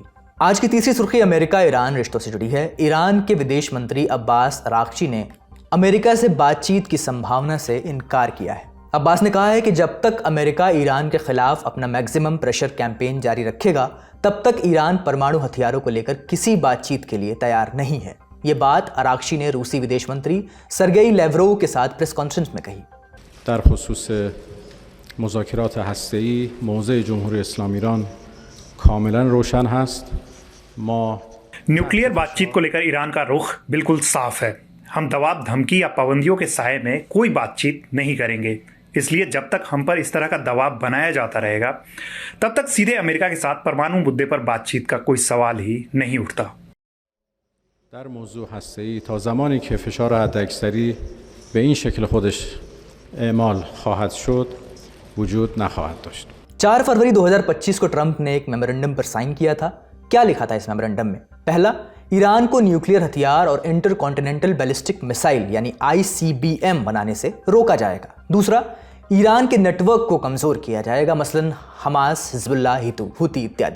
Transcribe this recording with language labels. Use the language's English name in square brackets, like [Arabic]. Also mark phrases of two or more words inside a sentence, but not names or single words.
[Hindi] आज की तीसरी सुर्खी अमेरिका ईरान रिश्तों से जुड़ी है। ईरान के विदेश मंत्री अब्बास अरागची ने अमेरिका से बातचीत की संभावना से इनकार किया है। अब्बास ने कहा है कि जब तक अमेरिका ईरान के खिलाफ अपना [English] maximum pressure campaign [Hindi] जारी रखेगा तब तक ईरान परमाणु हथियारों को लेकर किसी बातचीत के लिए तैयार नहीं है। ये बात अरागची ने रूसी विदेश मंत्री सर्गेई लेवरोव के साथ [English] press conference [Hindi] में कही। [Persian] در خصوص مذاکرات هسته‌ای موضع جمهوری اسلامی ایران کاملا روشن هست. ما [Hindi] न्यूक्लियर बातचीत को लेकर ईरान का रुख बिल्कुल साफ है। हम दबाव, धमकी या पाबंदियों के साए में कोई बातचीत नहीं करेंगे। इसलिए जब तक हम पर इस तरह का दबाव बनाया जाता रहेगा तब तक सीधे अमेरिका के साथ परमाणु मुद्दे पर बातचीत का कोई सवाल ही नहीं उठता। [Persian] در موضوع هسته‌ای تا زمانی که فشار حداکثری به این شکل خودش اعمال خواهد شد وجود نخواهد داشت. [Hindi] 4 फरवरी 2025 को ट्रंप ने एक मेमोरेंडम पर साइन किया था। क्या लिखा था इस मेमोरेंडम में? पहला, ईरान को न्यूक्लियर हथियार और [English] intercontinental ballistic missile [Hindi] यानी ICBM बनाने से रोका जाएगा। दूसरा, ईरान के नेटवर्क को कमजोर किया जाएगा, मसलन हमास, हिजबुल्लाह, हुती इत्यादि।